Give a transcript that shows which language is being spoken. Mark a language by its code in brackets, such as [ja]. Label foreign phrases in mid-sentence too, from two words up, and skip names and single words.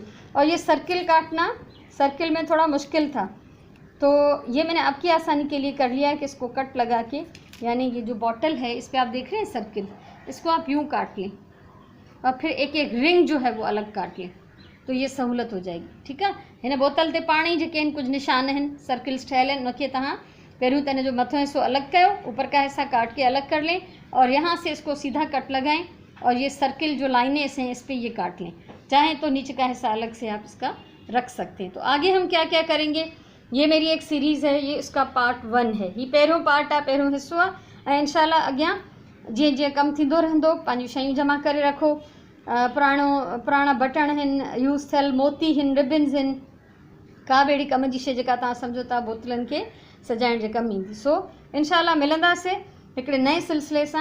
[ur] اور یہ سرکل کاٹنا، سرکل میں تھوڑا مشکل تھا، تو یہ میں نے آپ کی آسانی کے لیے کر لیا ہے کہ اس کو کٹ لگا کے، یعنی یہ جو بوتل ہے اس پر آپ دیکھ رہے ہیں سرکل، اس کو آپ یوں کاٹ لیں اور پھر ایک ایک رنگ جو ہے وہ الگ کاٹ لیں، تو یہ سہولت ہو جائے گی، ٹھیک ہے. [sd] हिन बोतल ते पाणी जेके आहिनि कुछ निशान आहिनि, सर्किल्स ठहियल आहिनि, उनखे तव्हां पहिरियों त जो मथों हिस्सो अलग कयो, [ur] اوپر کا حصہ کاٹ کے الگ کر لیں اور یہاں سے اس کو سیدھا کٹ لگائیں اور یہ سرکل جو لائنیں ہیں اس پر یہ کاٹ لیں. چاہیں تو نیچے کا حصہ الگ سے آپ اس کا رکھ سکتے ہیں. تو آگے ہم کیا کیا کریں گے، یہ میری ایک سیریز ہے، یہ اس کا پارٹ 1 ہے. [sd] ये पहिरियों पार्ट आहे, पहिरियों हिस्सो आहे। ऐं इंशाल्लाह अॻियां जीअं जीअं कमु थींदो रहंदो, पंहिंजूं शयूं जमा करे रखो। पुराणा बटण आहिनि, यूज़ थियल मोती आहिनि, रिबन्स आहिनि, का बि अहिड़ी कम जी शइ जेका तव्हां सम्झो था बोतलनि खे सजाइण जे कमु ईंदी। सो इंशाल्लाह मिलंदासीं हिकिड़े नए सिलसिले सां।